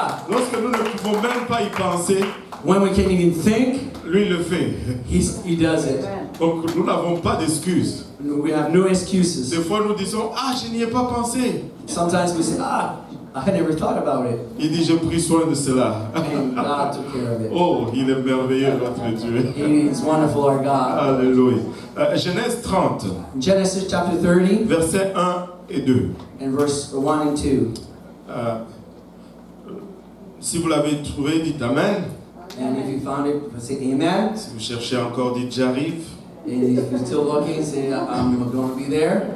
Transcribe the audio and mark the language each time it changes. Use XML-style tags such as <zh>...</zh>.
<fr>Lorsque nous ne pouvons même pas y penser,</fr> <en>When we can't even think,</en> <fr>lui le fait.</fr> <en>He does it.</en> <fr>Donc nous n'avons pas d'excuses.</fr> <en>We have no excuses.</en> <fr>Des fois nous disons, ah, je n'y ai pas pensé.</fr> <en>Sometimes we say, I never thought about it.</en> <fr>Il dit, j'ai pris soin de cela.</fr> <en>And God took care of it.</en> <fr>Oh, il est merveilleux notre Dieu.</fr> <en>He is wonderful, our God.</en> <fr>Alléluia. Genèse 30,</fr> <en>Genesis chapter 30</en> <fr>versets 1 et 2.</fr> <en>and verse 1 and 2.</en> <fr>Si vous l'avez trouvé, dites Amen.</fr> <en>And if you found it, say amen.</en> <fr>Si vous cherchez encore, dites j'arrive.</fr> <en>And if you're still looking, say I'm going to be there.</en>